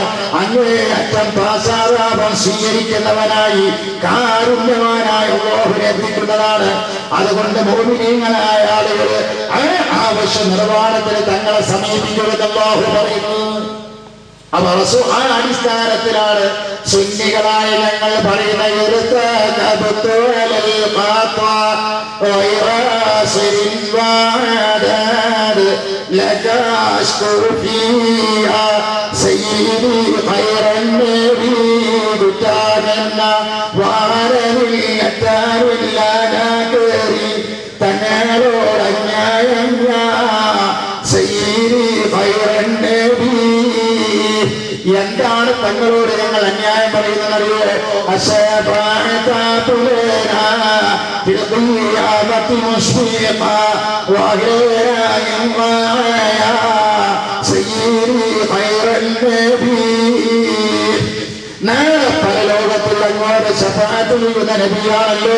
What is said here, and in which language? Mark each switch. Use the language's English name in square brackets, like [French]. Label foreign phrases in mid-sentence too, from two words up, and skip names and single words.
[Malayalam] അങ്ങേയറ്റം പാസാരാപം സ്വീകരിക്കുന്നവനായി കാരുണ്യവാനായി അല്ലാഹുവിനെ എത്തിക്കുന്നതാണ്. അതുകൊണ്ട് മുഅ്മിനീങ്ങളായ ആളുകൾ ആവശ്യ നിർവ്വഹണത്തിന് തങ്ങളെ സമീപിക്കുമെന്ന് അല്ലാഹു പറയുന്നു. അപ്പോൾ ആ അടിസ്ഥാനത്തിലാണ് സുന്നികളായ ഞങ്ങൾ പറയുന്ന [Arabic] لك أشكر فيها سيدي خير النبي بتاعنا وعلى اليتام لنا كريم تنالوا رجايا سيدي خير النبي. [Malayalam] എന്താണ് തങ്ങളോട് ഞങ്ങൾ അന്യായം പറയുന്നതറിയോ? നാളെ പരലോകത്തിൽ അങ്ങോട്ട് ശഫാഅത്ത് ചെയ്യുന്ന നബിയാണല്ലോ.